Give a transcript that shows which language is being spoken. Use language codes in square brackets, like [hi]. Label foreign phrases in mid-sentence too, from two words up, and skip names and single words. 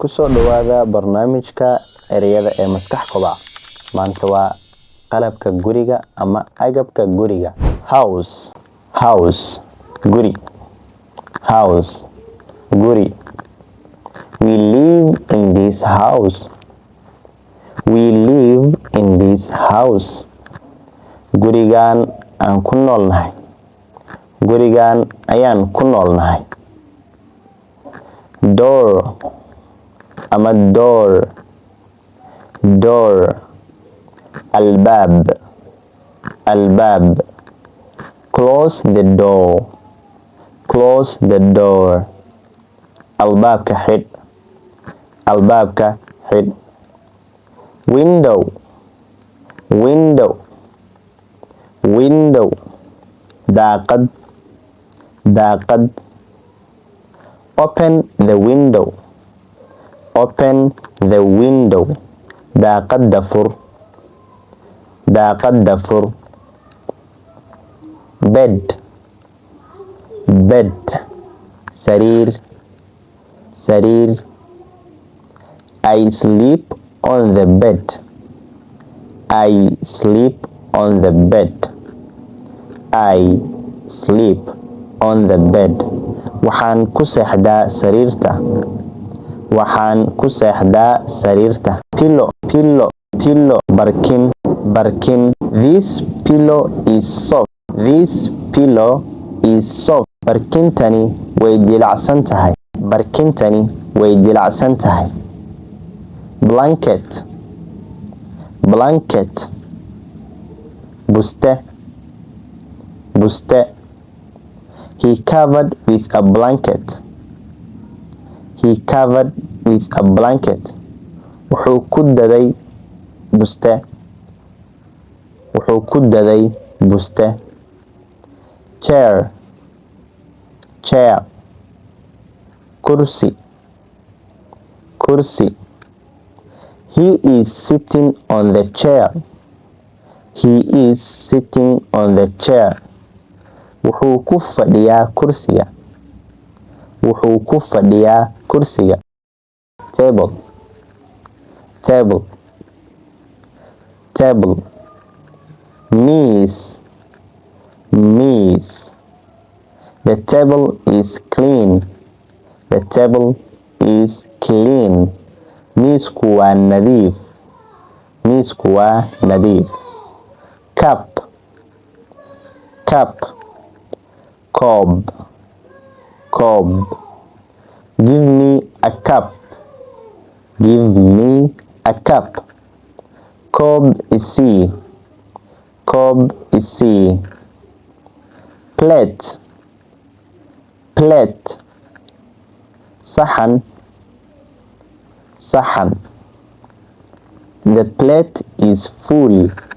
[so] kusoo dhawaada barnaamijka ereyada ee maskax kobac. Maanta waa qalabka guriga ama agabka guriga. House guri. Guri. [en] We live in this house. [so] Gurigan aan ku noolnahay. Gurigan ayaan ku noolnahay. Door ama door. Albaab. [en] Close the door. [so] Albaabka xidh. [en] Window. [so] Daaqad. [en] Open the window. [so] Daaqada fur. [en] Bed. Sariir. I sleep on the bed. [so] Waxaan ku seexdaa sariirta. Pillow. Barkin. [en] This pillow is soft. [so] Barkintani way jilicsan tahay. [en] Blanket. [so] Buste. [en] He covered with a blanket. [so] Wuxuu ku daday buste. Chair. Kursi. [en] He is sitting on the chair. [so] Wuxuu ku fadhiyaa kursiga. [en] Table. [so] Miis. [en] The table is clean. [so] Miisku waa nadiif. Cup. Koob. [en] Give me a cup. [so] Koob isii. Plate. Saxan. [en] The plate is full.